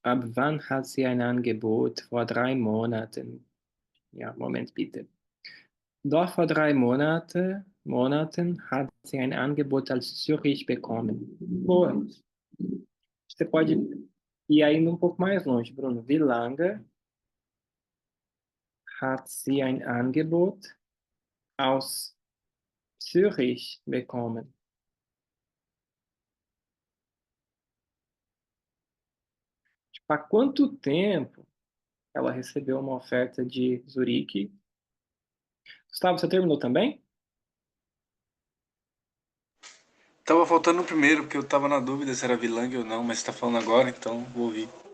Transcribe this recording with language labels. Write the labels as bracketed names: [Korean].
[German] Ab wann hat sie ein Angebot? Vor 3 Monaten. Ja, Moment bitte. Doch vor 3 Monaten hat sie ein Angebot als Zürich bekommen. [Portuguese] Boa. Você pode ir ainda um pouco mais longe, Bruno. [German] Wie lange hat sie ein Angebot aus Zürich bekommen? [Portuguese] Tipo, há quanto tempo ela recebeu uma oferta de Zurique? Gustavo, você terminou também? Tava faltando o primeiro, porque eu tava na dúvida se era Vilang ou não, mas você tá falando agora, então vou ouvir.